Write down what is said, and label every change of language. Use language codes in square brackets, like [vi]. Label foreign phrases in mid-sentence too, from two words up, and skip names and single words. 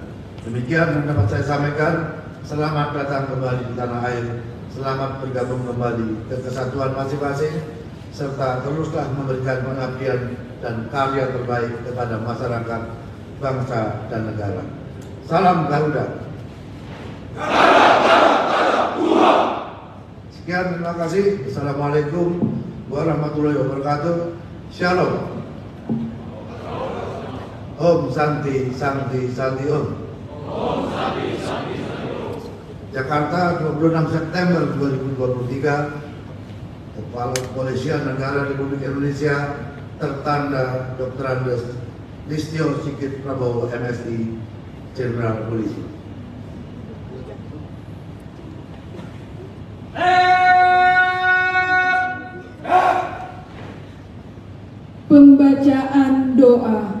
[id] Demikian yang dapat saya sampaikan. Selamat datang kembali di tanah air, selamat bergabung kembali ke kesatuan masing-masing, serta teruslah memberikan pengabdian dan karya terbaik kepada masyarakat, bangsa, dan negara. Salam Garuda. Sekian, terima kasih. [ar] السلام عليكم ورحمة الله وبركاته. [id] Shalom. [sa] ॐ शान्तिः शान्तिः शान्तिः ॐ. ॐ शान्तिः शान्तिः शान्तिः ॐ. [id] Jakarta, 26 September 2023. Kepala Kepolisian Negara Republik Indonesia tertanda Dr. Andes Listio Sigit Prabowo, MSI, Jenderal Polisi. Pembacaan doa.